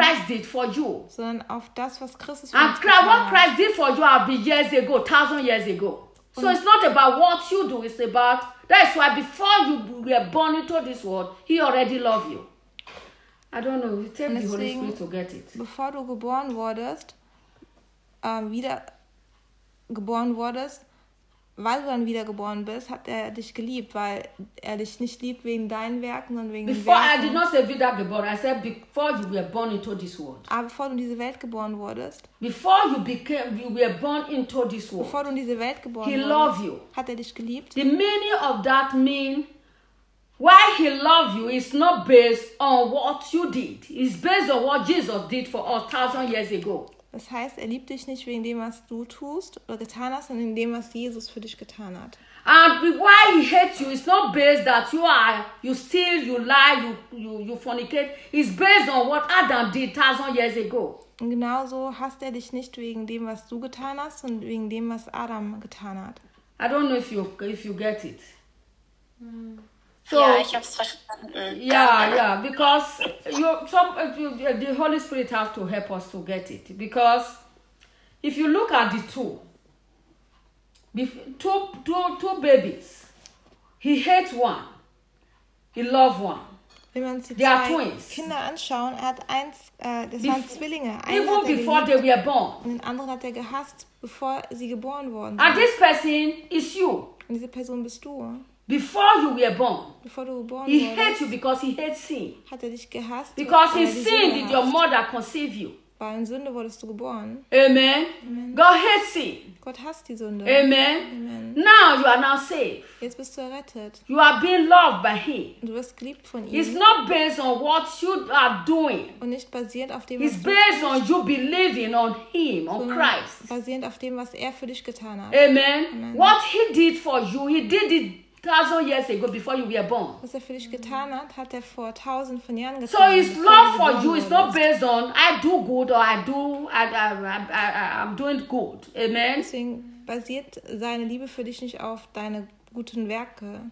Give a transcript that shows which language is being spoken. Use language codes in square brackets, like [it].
[en] Christ did for you. [de] Sondern auf das, was Christus [en] and [de] für uns getan [en] what Christ did for you have been years ago, 1,000 years ago. So it's not about what you do, it's about, that's why before you were born into this world, he already loved you. I don't know, it takes the Holy Spirit to get it. [de] Bevor du geboren wurdest, geboren wurdest, weil du dann wiedergeboren bist, hat er dich geliebt, weil er dich nicht liebt wegen deinen Werken, sondern wegen [en] before [de] den Werken. [en] I did not say wiedergeboren, I said before you were born into this world. [de] Aber bevor du in diese Welt geboren wurdest. [en] Before you became, you were born into this world. [de] Bevor du in diese Welt geboren [en] he [de] wurdest. [en] He loves you. [de] Hat er dich geliebt? [en] The meaning of that mean why he loves you is not based on what you did. It's based on what Jesus did for us 1,000 years ago. [de] Das heißt, er liebt dich nicht wegen dem, was du tust oder getan hast, sondern wegen dem, was Jesus für dich getan hat. [en] And why he hates you is not based that you are, you steal, you lie, you fornicate. It's based on what Adam did 1,000 years ago. [de] Und genauso hasst er dich nicht wegen dem, was du getan hast, und wegen dem, was Adam getan hat. [en] I don't know if you get it. [de] So, ja, ich hab's verstanden. [en] Yeah, because the Holy Spirit has to help us to get it. Because if you look at the two babies, he hates one, he loves one. [de] Wenn man sich [en] they are twins. [de] Kinder anschauen, er hat eins, das waren Zwillinge. Eins [en] even before [de] geliebt, [en] they were born. [de] Und den anderen hat er gehasst, bevor sie geboren wurden. [en] And this person is you. [de] Und diese Person bist du. [en] Before you were born, before you were born, he hates you because he hates sin. [de] Hat er dich gehasst? [en] Because in sin did your mother conceive you. [de] Weil in Sünde wurdest du geboren. [en] Amen. Amen. God hates sin. [de] Gott hasst die Sünde. [en] Amen. Amen. Now you are now saved. [de] Jetzt bist du errettet. [en] You are being loved by him. [de] Du wirst geliebt von ihm. [en] It's not based on what you are doing. [de] Und nicht basierend auf dem, was du tust. [en] It's based on you believing on him, on Christ. [de] Basierend auf dem, was er für dich getan hat. [en] Amen. Amen. What he did for you, he did it 1,000 years ago, before you were born. [de] Was er für dich getan hat, hat er vor 1,000 von Jahren getan. [en] So his love for you is not based on I do good or I'm doing good. Amen. [de] Deswegen basiert seine Liebe für dich nicht auf deine guten Werke.